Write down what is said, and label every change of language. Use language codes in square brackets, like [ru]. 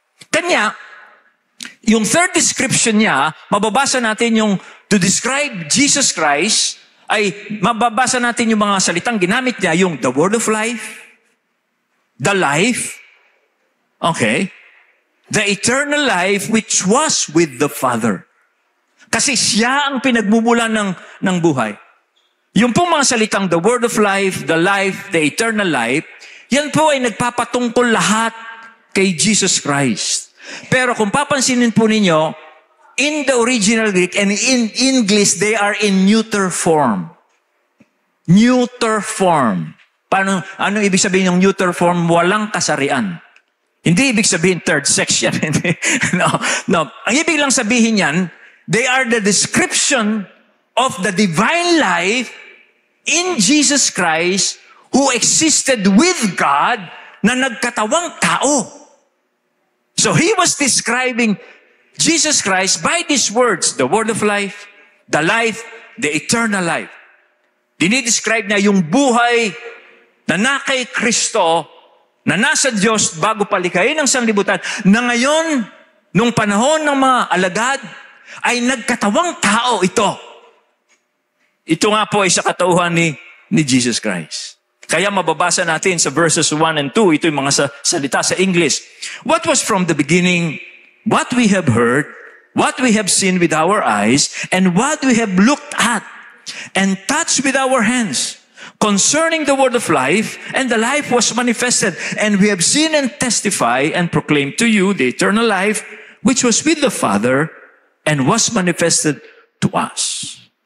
[tl] Kanya, yung [en] third description [tl] niya, mababasa natin yung, [en] to describe Jesus Christ, [tl] ay mababasa natin yung mga salitang ginamit niya, yung [en] the word of life, the life, okay, the eternal life which was with the Father. [tl] Kasi siya ang pinagmumulan ng buhay. Yung pong mga salitang [en] the word of life, the life, the eternal life, [tl] yan po ay nagpapatungkol lahat kay Jesus Christ. Pero kung papansinin po ninyo, [en] in the original Greek and in English, they are in neuter form. [tl] Neuter form. Ano ibig sabihin ng neuter form? Walang kasarian. Hindi ibig sabihin third sex yan. No. Ang ibig lang sabihin yan, [en] they are the description of the divine life in Jesus Christ who existed with God [tl] na nagkatawang tao. [en] So he was describing Jesus Christ by these words, the word of life, the eternal life. [tl] Dinidescribe niya yung buhay na nakay Kristo, na nasa Diyos bago palikhain ng sanlibutan, na ngayon, nung panahon ng mga alagad, ay nagkatawang tao ito. [en] Ito nga po ay sa katauhan ni Jesus Christ. [tl] Kaya mababasa natin sa [en] verses 1 and 2, [tl] ito yung mga salita sa English. [en] What was from the beginning, what we have heard, what we have seen with our eyes, and what we have looked at and touched with our hands, concerning the word of life, and the life was manifested, and we have seen and testify and proclaim to you the eternal life, which was with the Father, and was manifested to us.